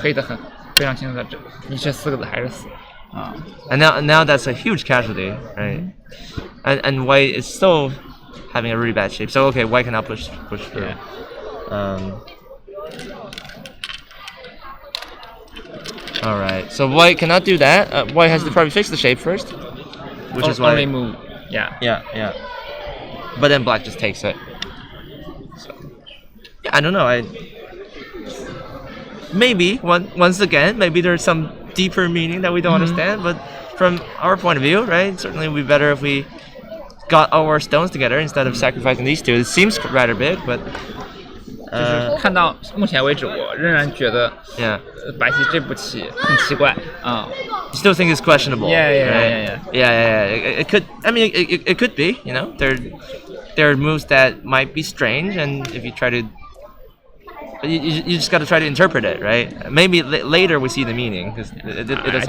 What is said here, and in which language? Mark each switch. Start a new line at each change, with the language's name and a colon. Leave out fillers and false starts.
Chinese: 黑的非常清楚的，你这4个子还是死。
English: and now that's a huge casualty, right? And White is still having a really bad shape. So okay, White cannot push through. Yeah. All right. So White cannot do that. White has to probably fix the shape first, which is why. Only move. Yeah. Yeah. But then Black just takes it. So yeah, I don't know. Maybe once again, maybe there's some deeper meaning that we don't understand. But from our point of view, right? Certainly, it would be better if we got all our stones together instead of sacrificing these 2. It seems rather big, but
Chinese: 就是看到目前为止，我仍然觉得
English: yeah.
Chinese: 白棋这步棋很奇怪。
English: You still think it's questionable? Yeah. It could. I mean, it could be. You know, there are moves that might be strange, and if you try to, you just got to try to interpret it, right? Maybe later we see the meaning because it does